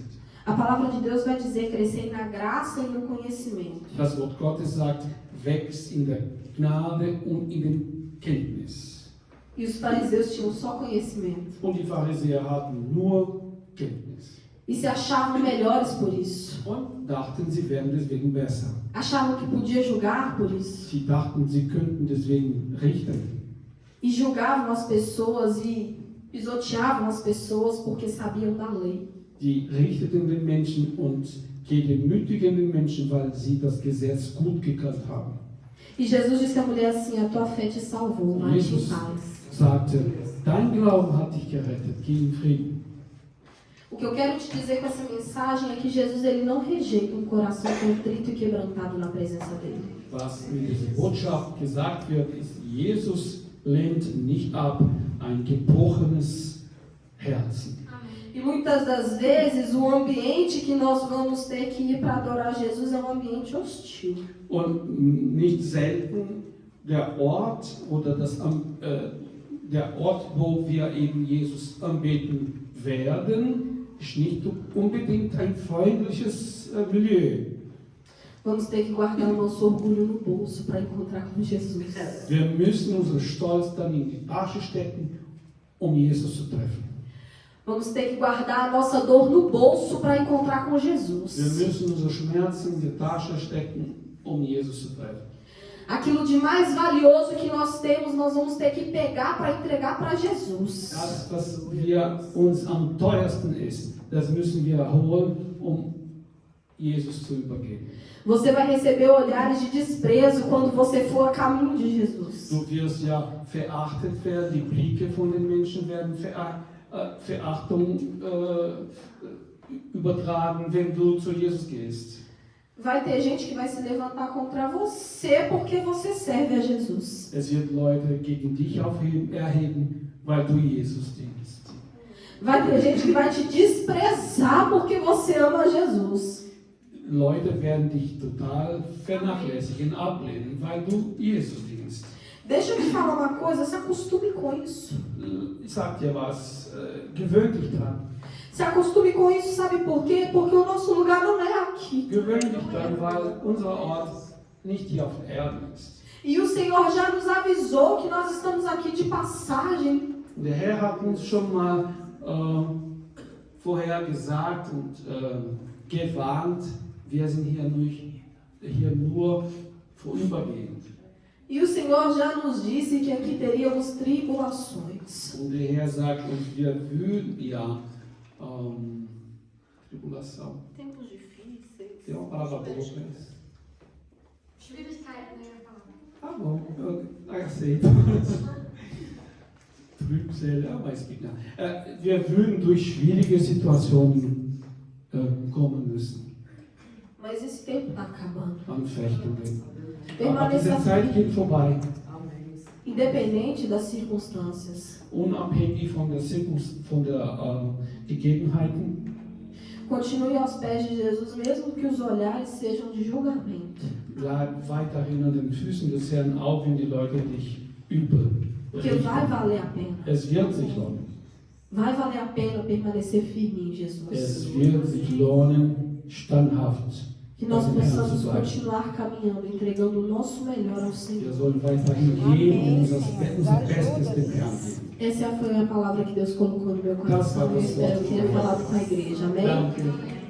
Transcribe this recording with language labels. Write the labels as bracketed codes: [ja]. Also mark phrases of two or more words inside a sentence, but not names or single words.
[pt] A palavra de Deus vai dizer: crescer na graça e no conhecimento. [de] Das Wort Gottes sagt, wächst in der Gnade und in der Kenntnis. [pt] E os fariseus tinham só conhecimento. [de] Und die Pharisäer hatten nur Kenntnis. [pt] E se achavam melhores por isso. [de] Und dachten, sie wären deswegen besser. [pt] Achavam que podia julgar por isso. [de] Sie dachten, sie könnten deswegen richten. [pt] E julgavam as pessoas e pisoteavam as pessoas porque sabiam da lei. [de] Die richteten den Menschen und gedemütigen den Menschen, weil sie das Gesetz gut gekannt haben. [pt] E Jesus disse à mulher assim: a tua fé te salvou, vai em [de] Jesus [pt] paz. [de] sagte, dein Glauben hat dich gerettet, geh in Frieden. [pt] O que eu quero te dizer com essa mensagem é que Jesus ele não rejeita um coração contrito e quebrantado na presença dele. [de] Was mit dieser Botschaft gesagt wird, ist, Jesus lehnt nicht ab ein gebrochenes Herzen. [pt] E muitas das vezes o ambiente que nós vamos ter que ir para adorar Jesus é um ambiente hostil. [de] Und nicht selten der Ort oder der Ort, wo wir eben Jesus anbeten werden, ist nicht unbedingt ein freundliches Milieu. [pt] Vamos ter que guardar o nosso orgulho no bolso para encontrar com Jesus. [de] Wir müssen unseren Stolz dann in die Tasche stecken, Jesus zu treffen. [pt] Vamos ter que guardar a nossa dor no bolso para encontrar com [de] Wir [pt] Jesus. [de] müssen unsere Schmerzen in die Tasche stecken, Jesus zu treffen. [pt] Aquilo de mais valioso que nós temos, nós vamos ter que pegar para entregar para Jesus. [de] Das, was uns am teuersten ist, das müssen wir holen, Jesus zu übergeben. [pt] Você vai receber olhares de desprezo quando você for a caminho de Jesus. [de] Du wirst ja verachtet werden, die Blicke von den Menschen werden Verachtung übertragen, wenn du zu Jesus gehst. [pt] Vai ter gente que vai se levantar contra você porque você serve a Jesus. [de] Es wird Leute gegen dich erheben, weil du Jesus dienst. [pt] Vai ter gente que vai te desprezar porque você ama Jesus. [de] Leute werden dich total vernachlässigen, ablehnen, weil du Jesus dienst. [pt] Deixa eu te falar uma coisa, se acostume com isso. [de] Ich sag dir was, gewöhn dich dran. [pt] Se acostume com isso, sabe por quê? Porque o nosso lugar não é aqui. [de] Gewöhn dich dran, weil unser Ort nicht hier auf Erden ist. [pt] E o Senhor já nos avisou que nós estamos aqui de passagem. [de] Der Herr hat uns schon mal vorher gesagt und gewarnt, wir sind hier nur vorübergehend. [pt] E o Senhor já nos disse que aqui teríamos tribulações. [de] Und der Herr sagt uns, wir würden ja tribulação. [pt] Tempos difíceis. Tem uma palavra boa para isso. [de] Schwierigkeiten, né? [pt] Tá bom, eu aceito. [de] Trübsal, ja, weiß ich nicht. Wir würden durch schwierige Situationen kommen müssen. [pt] Mas esse tempo está acabando. [de] Anfechtungen. Aber [pt] Permaneça [de] diese Zeit geht vorbei. [pt] independente das circunstâncias. [de] Unabhängig von der Gegebenheiten. [pt] Continue aos pés de Jesus, mesmo que os olhares sejam de julgamento. [de] Bleib weiterhin an den Füßen des Herrn, auch wenn die Leute dich übel [pt] Porque vai valer a pena. [de] Es wird sich lohnen. [pt] Vai valer a pena permanecer firme em Jesus. [de] Es wird sich lohnen, standhaft [pt] Que nós [de] bei dem Herrn [pt] possamos [de] zu bleiben. [pt] continuar caminhando, entregando o nosso melhor ao [de] Wir [pt] Senhor. [de] sollen weiterhin geben und unser Bestes dem Herrn geben. [pt] Essa foi a palavra que Deus colocou no meu coração. Eu espero que tenha falado com a igreja. Amém? [de] Danke.